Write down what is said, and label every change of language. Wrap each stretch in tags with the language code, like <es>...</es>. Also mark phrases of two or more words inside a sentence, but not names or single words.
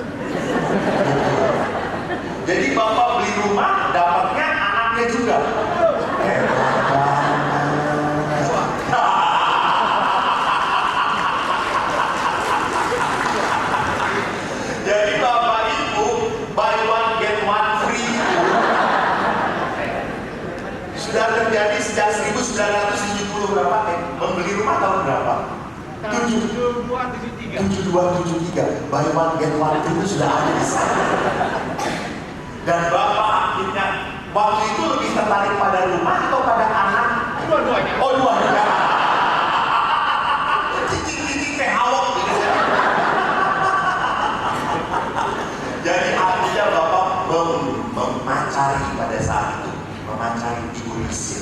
<id>Jadi Bapak beli rumah, dapatnya anaknya juga. Jadi Bapak Ibu,</id> <en>buy one get one free</en> <id>sudah terjadi sejak 1970 berapa? Membeli rumah tahun berapa? 7273.</id> <en>Buy one get one free</en> <id>itu sudah ada di sana. Dan Bapak akhirnya waktu itu lebih tertarik pada rumah atau pada anak? Dua-duanya. Oh, dua-duanya.</id> <su>Cicing-cicing teh hawak gitu ya.</su> <id>Jadi artinya Bapak memacari pada saat itu, memacari Ibu Risha.</id>